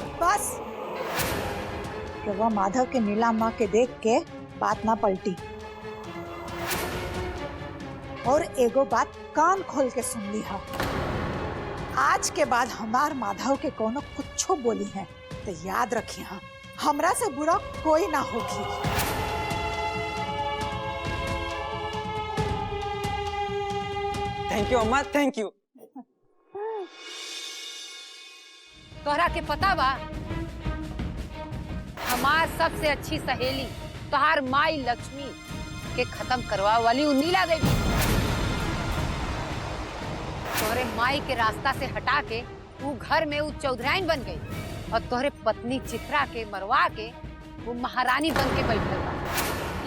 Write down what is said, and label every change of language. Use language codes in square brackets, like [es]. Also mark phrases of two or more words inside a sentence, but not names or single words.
[bho] बस रवा माधव के नीलामा के देख के बात ना पलटी। और एगो बात कान खोल के सुन ली है, आज के बाद हमार माधव के कोनो कुछो बोली है तो याद रखिए, हमरा से बुरा कोई ना होगी। [en] thank you amma, thank you. [bho] तोहरा के पता बा, हमार सबसे अच्छी सहेली तोहार माई लक्ष्मी के खत्म करवा वाली उ नीला देवी तोहरे माई के रास्ता से हटा के वो घर में वो चौधराइन बन गई और तोहरे पत्नी चित्रा के मरवा के वो महारानी बन के बैठल बा।